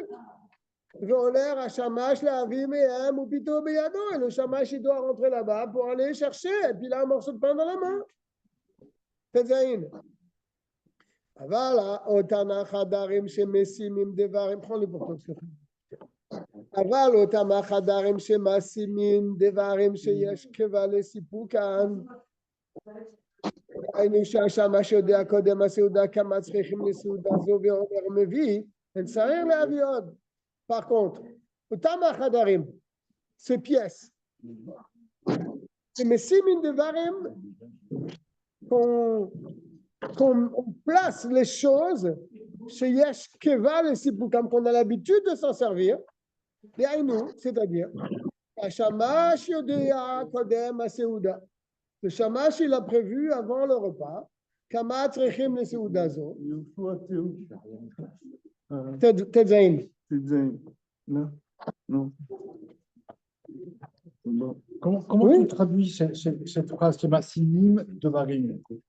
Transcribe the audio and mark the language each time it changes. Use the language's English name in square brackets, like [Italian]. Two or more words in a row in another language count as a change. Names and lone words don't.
[French] Et le shamash, il doit rentrer là-bas pour aller chercher, et puis il a un morceau de pain dans la main. Prends-le pour toi. [Hebrew] אבל אותם החדרים שמשימים דברים שיש כבעלי סיפוקן. היינו שהשמש יודע קודם הסעודה כמה צריכים לסעודה זו ואומר מביא, אין צריך להביא עוד. [French] Par contre, [Hebrew] אותם החדרים, [French] ces pièces, [Hebrew] שמשימים דברים [French] qu'on place les choses [Hebrew] שיש כבעלי סיפוקן, [French] qu'on a l'habitude de s'en servir. C'est-à-dire, le shamash il a prévu avant le repas. Comment tu traduis cette phrase qui est [Hebrew] משימים דברים?